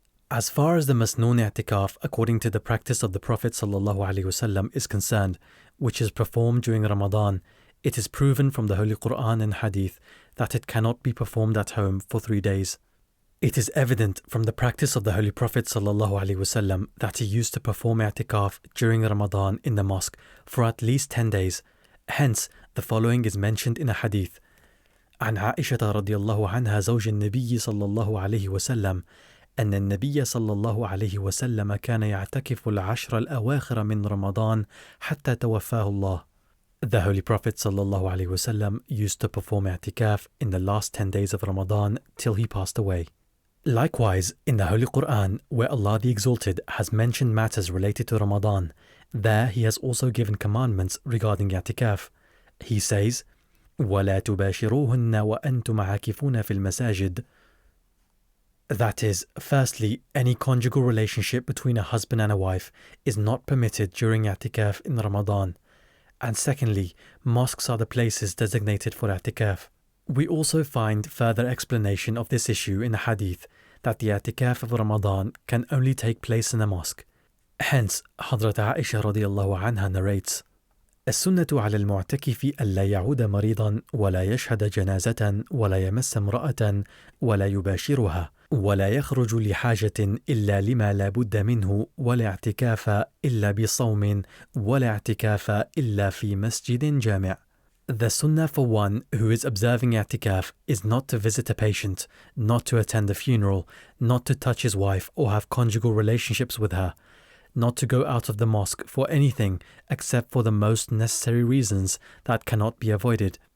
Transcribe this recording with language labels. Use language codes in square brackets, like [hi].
[en] As far as the Masnoon i'tikaf according to the practice of the Prophet ﷺ is concerned, which is performed during Ramadan, it is proven from the Holy Quran and Hadith that it cannot be performed at home for 3 days. It is evident from the practice of the Holy Prophet ﷺ that he used to perform i'tikaf during Ramadan in the mosque for at least 10 days. Hence, the following is mentioned in a hadith. [ar] عن عائشة رضي الله عنها زوج النبي صلى الله عليه وسلم أن النبي صلى الله عليه وسلم كان يعتكف العشر الأواخر من رمضان حتى توفاه الله. [en] The Holy Prophet sallallahu alaihi wasallam used to perform i'tikaf in the last 10 days of Ramadan till he passed away. Likewise, in the Holy Quran, where Allah the Exalted has mentioned matters related to Ramadan, there He has also given commandments regarding i'tikaf. He says, [ar] وَلَا تُبَاشِرُوهُنَّ وَأَنْتُمْ عَاكِفُونَ فِي الْمَسَاجِدِ. [en] That is, firstly, any conjugal relationship between a husband and a wife is not permitted during i'tikaf in Ramadan. And secondly, mosques are the places designated for i'tikaf. We also find further explanation of this issue in the hadith that the i'tikaf of Ramadan can only take place in a mosque. Hence, Hazrat Aisha radiallahu anha narrates, [ar] السنة على المعتكف ألا يعود مريضا ولا يشهد جنازة ولا يمس امرأة ولا يباشرها ولا يخرج لحاجة إلا لما لا بد منه ولا اعتكاف إلا بصوم ولا اعتكاف إلا في مسجد جامع. [en] The sunnah for one who is observing i'tikaf is not to visit a patient, not to attend a funeral, not to touch his wife or have conjugal relationships with her, not to go out of the mosque for anything except for the most necessary reasons that cannot be avoided.